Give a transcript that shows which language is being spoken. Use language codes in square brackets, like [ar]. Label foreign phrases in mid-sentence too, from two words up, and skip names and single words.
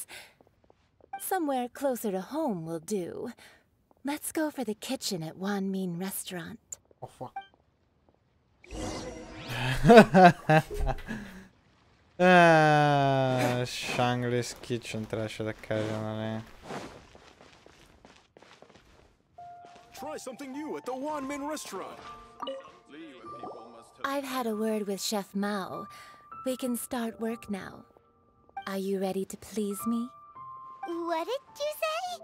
[en] Somewhere closer to home will do. Let's go for the kitchen at Wan Min Restaurant. Oh, fuck. [bg] Shangri's Kitchen трябваше да кажа, нали? [en] Try something new at the Wan Min Restaurant. I've had a word with Chef Mao. We can start work now. Are you ready to please me? What did you say?